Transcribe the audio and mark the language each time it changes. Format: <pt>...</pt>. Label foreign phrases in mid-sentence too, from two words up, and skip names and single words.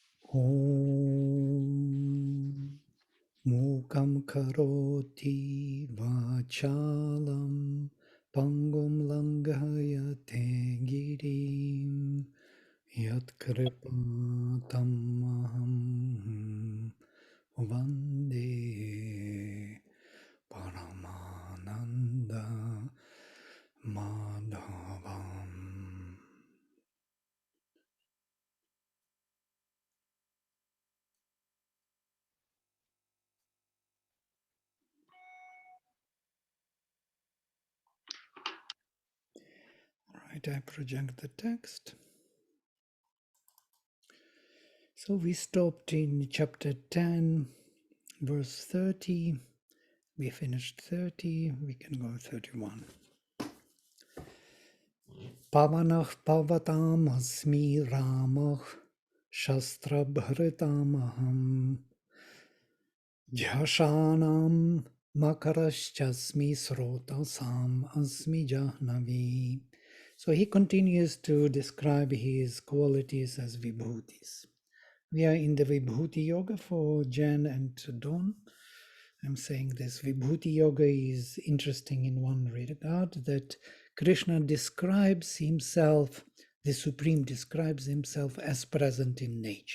<sa>Om Mukam Karoti Vachalam Pangum Langayate Girim Yat Kripatamaham Vande Paramananda Madhavam.</sa> <en>Right, I project the text. So we stopped in chapter 10, verse 30. We finished 30, we can go 31.</en> <sa>Pavanah pavatam asmi ramah shastrabhritamaham jhashanam makaraschasmi srotasam asmi jahnavi.</sa> <en>So he continues to describe his qualities as vibhutis. We are in the Vibhuti Yoga for Jan and Dawn. I'm saying this Vibhuti Yoga is interesting in one regard, that Krishna describes himself, the Supreme describes himself as present in nature.</en>